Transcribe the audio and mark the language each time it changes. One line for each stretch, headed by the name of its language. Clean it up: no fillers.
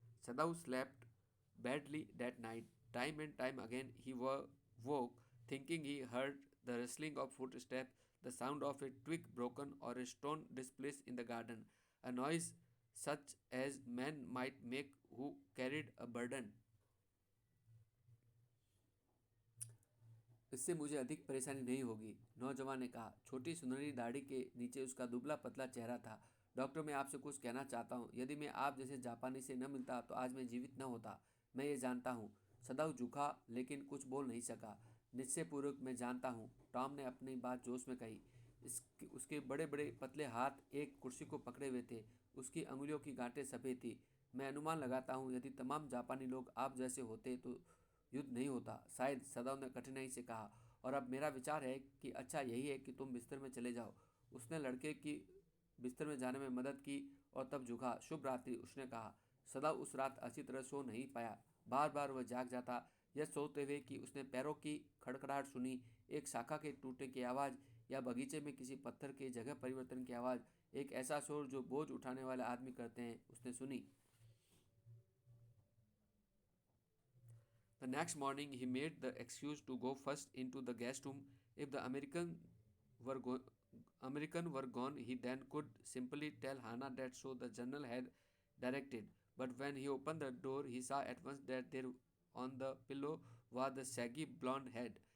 English: Sadao slept badly that night. Time and time again he woke, thinking he heard the rustling of footsteps, the sound of a twig broken or a stone displaced in the garden, a noise such as men might make who carried a burden.
Hindi: इससे मुझे अधिक परेशानी नहीं होगी, नौजवान ने कहा। छोटी सुनहरी दाढ़ी के नीचे उसका दुबला पतला चेहरा था। डॉक्टर, मैं आपसे कुछ कहना चाहता हूँ। यदि मैं आप जैसे जापानी से न मिलता तो आज मैं जीवित न होता। मैं ये जानता हूँ। सदाव झुका लेकिन कुछ बोल नहीं सका। निश्चयपूर्वक मैं जानता हूँ, टॉम ने अपनी बात जोश में कही। उसके बड़े बड़े पतले हाथ एक कुर्सी को पकड़े हुए थे। उसकी अंगुलियों की गांठें सफ़ेद थी। मैं अनुमान लगाता हूँ यदि तमाम जापानी लोग आप जैसे होते तो युद्ध नहीं होता, शायद, सदाव ने कठिनाई से कहा। और अब मेरा विचार है कि अच्छा यही है कि तुम बिस्तर में चले जाओ। उसने लड़के की बिस्तर में जाने में मदद की और तब झुका। शुभ रात्रि, उसने कहा। सदाव उस रात अच्छी तरह सो नहीं पाया। बार बार वह जाग जाता, यह सोचते हुए कि उसने पैरों की खड़खड़ाहट सुनी, एक शाखा के टूटने की आवाज़, या बगीचे में किसी पत्थर के जगह परिवर्तन की आवाज़, एक ऐसा शोर जो बोझ उठाने वाले आदमी करते हैं, उसने सुनी।
English: The next morning, he made the excuse to go first into the guest room. If the were go- American were gone, he then could simply tell Hannah that so the general had directed. But when he opened the door, he saw at once that there on the pillow was the shaggy blonde head.